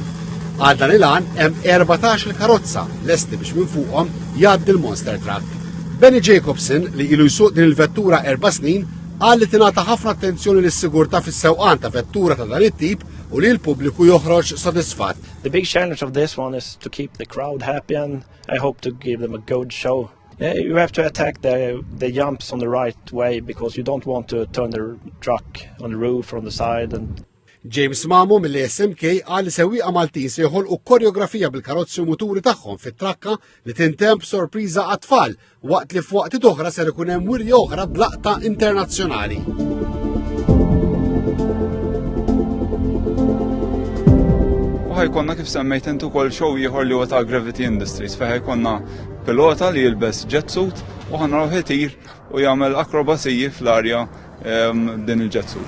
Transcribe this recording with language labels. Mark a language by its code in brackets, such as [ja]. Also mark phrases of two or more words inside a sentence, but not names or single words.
[mt] Għal dan il-għan hemm 14 karozza lesti biex minn fuqhom jgħaddi l-Monster Truck. Benny Jacobson li ilu jsuq din il-vettura 4 snin qal li tingħata ħafna attenzjoni lis-sigurtà fis-sewqan ta' vettura ta' dan it-tip u li l-pubbliku joħroġ sodisfatt. [en] The big challenge of this one is to keep the crowd happy and I hope to give them a good show. Yeah, you have to attack the jumps on the right way because you don't want to turn the truck on the roof or on the side. And [mt] James Mamo mill-SMK qal li sewwieqa Maltin se joħolqu koreografija bil-karozzi u muturi tagħhom fit-trakka li tintemp sorpriża għat-tfal waqt li f'waqt oħra ser ikun hemm wirja oħra b'laqta internazzjonali. ħajkonna kif semmejt intu kol show ieħor li huwa ta' Gravity Industries fejn ħajkonna pilota li jilbes [en] jet suit [mt] u ħanaraw ħitir u jagħmel akrobaziji fl-arja din il- [en] jet suit.